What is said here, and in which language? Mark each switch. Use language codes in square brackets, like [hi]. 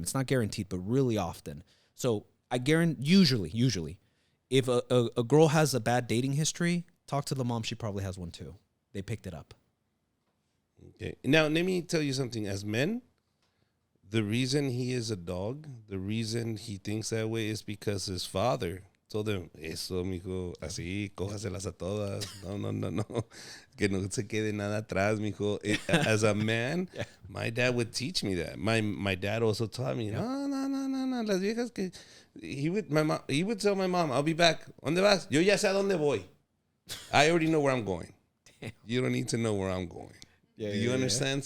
[en] It's not guaranteed, but really often. So I guarantee, usually, if a girl has a bad dating history, talk to the mom. She probably has one too. They picked it up. Okay. Now, let me tell you something. As men, the reason he is a dog, the reason he thinks that way is because his father told him, [es] eso, mijo, así, cójaselas a todas. No. Que no se quede nada atrás, mijo. [en] As a man, my dad would teach me that. My dad also taught me, [es] no, las viejas que... [en] He would tell my mom, I'll be back. [es] ¿Dónde vas? Yo ya sé a dónde voy. [en] I already know where I'm going. Damn. You don't need to know where I'm going. Do you understand? Yeah.